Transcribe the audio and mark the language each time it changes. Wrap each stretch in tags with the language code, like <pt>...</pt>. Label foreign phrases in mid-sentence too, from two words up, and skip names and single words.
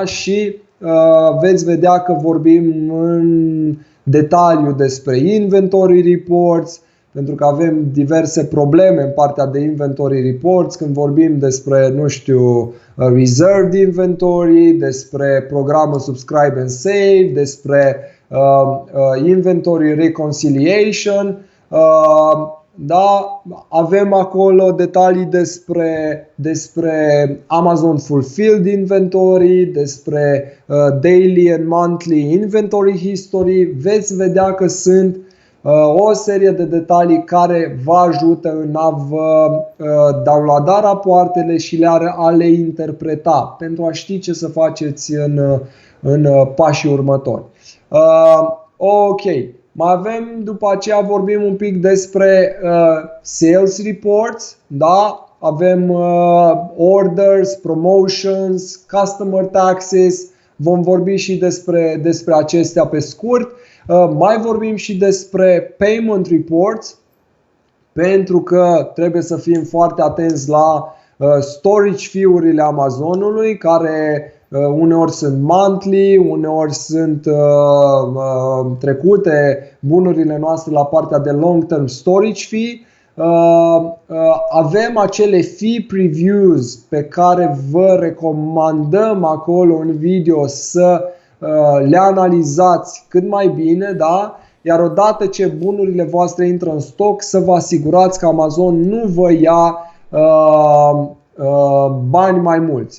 <ro>Și veți vedea că vorbim în detaliu despre</ro> <en>inventory reports,</en> <ro>pentru că avem diverse probleme în partea de</ro> <en>inventory reports</en> <ro>când vorbim despre, nu știu,</ro> <en>reserved inventory,</en> <ro>despre programul</ro> <en>subscribe and save,</en> <ro>despre</ro> <en>inventory reconciliation.</en> <ro>Da, avem acolo detalii despre</ro> <en>Amazon Fulfilled Inventory,</en> <ro>despre</ro> <en>Daily and Monthly Inventory History.</en> <ro>Veți vedea că sunt o serie de detalii care vă ajută în a vă downloada rapoartele și a le interpreta pentru a ști ce să faceți în pașii următori. Ok. Mai avem, după aceea vorbim un pic despre</ro> <en>sales reports,</en> <ro>da? Avem</ro> <en>orders, promotions, customer taxes,</en> <ro>vom vorbi și despre acestea pe scurt. Mai vorbim și despre</ro> <en>payment reports,</en> <ro>pentru că trebuie să fim foarte atenți la</ro> <en>storage fee-</en> <ro>urile Amazonului, care uneori sunt monthly, uneori sunt trecute bunurile noastre la partea de</ro> <en>long-term storage fee.</en> <ro>Avem acele</ro> <en>fee previews</en> <ro>pe care vă recomandăm acolo în video să le analizați cât mai bine, da? Iar odată ce bunurile voastre intră în stoc, să vă asigurați că Amazon nu vă ia bani mai mulți.</ro>